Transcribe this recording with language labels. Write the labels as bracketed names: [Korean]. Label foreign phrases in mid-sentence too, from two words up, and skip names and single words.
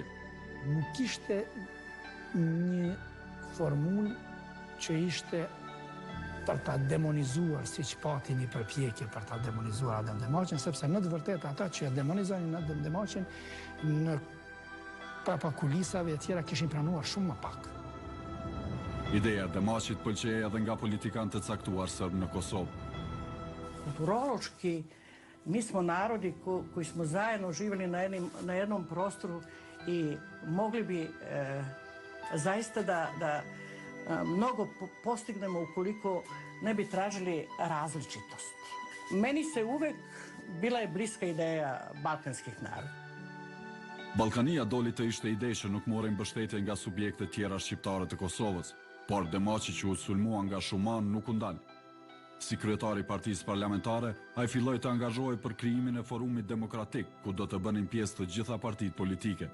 [Albanian] Nuk ishte një formulë që ishte për ta demonizuar, si që pati një përpjekje për ta demonizuar Adem Demaçin, sepse në të vërtetë ata që demonizonin Adem Demaçin në prapa kulisave e tjera kishin pranuar shumë më pak. Ideja e Demaçit pëlqej edhe nga politikanë të caktuar serb në Kosovë. [Serbian] Kulturološki, mi smo narodi koji smo zajedno živjeli na jednom prostoru i mogli bi zaista da mnogo postignemo ukoliko ne bi tražili različitost. Meni se uvek bila je bliska ideja balkanskih naroda. [Albanian] Ballkania doli të ishte ide që nuk morrin mbështetje nga subjekte tjera shqiptare të Kosovës, por Demaçi që u sulmua nga Shuman nuk u ndal. Si kryetari i partisë parlamentare, ai filloi të angazhohej për krijimin e forumit demokratik, ku do të bënin pjesë të gjitha partitë politike.